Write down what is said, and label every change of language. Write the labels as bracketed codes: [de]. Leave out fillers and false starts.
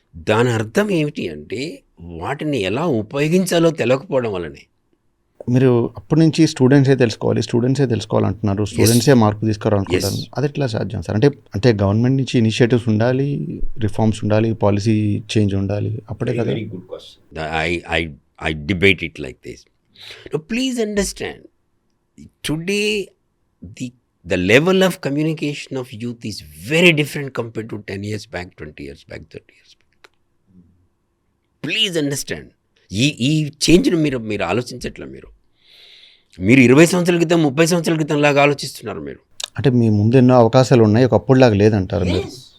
[te] దాని అర్థం ఏమిటి అంటే వాటిని ఎలా ఉపయోగించాలో తెలియకపోవడం వల్లనే. మీరు అప్పటి నుంచి స్టూడెంట్సే తెలుసుకోవాలంటున్నారు, స్టూడెంట్సే మార్పు తీసుకురావాలనుకుంటారు. అది ఎట్లా సాధ్యం సార్? అంటే గవర్నమెంట్ నుంచి ఇనిషియేటివ్స్ ఉండాలి, రిఫార్మ్స్ ఉండాలి, పాలసీ చేంజ్ ఉండాలి, అప్పుడే కదా. [en] Very good question. I debate it like this. Now please understand, today the level of communication of youth is very different compared to 10 years back, 20 years back, 30 years back. Please understand. [te] ఈ చేంజ్ను మీరు ఆలోచించట్లే. మీరు 20 సంవత్సరాల క్రితం, 30 సంవత్సరాల క్రితం లాగా ఆలోచిస్తున్నారు మీరు. అంటే మీ ముందు ఎన్నో అవకాశాలు ఉన్నాయి, ఒకప్పుడులాగా లేదంటారు మీరు.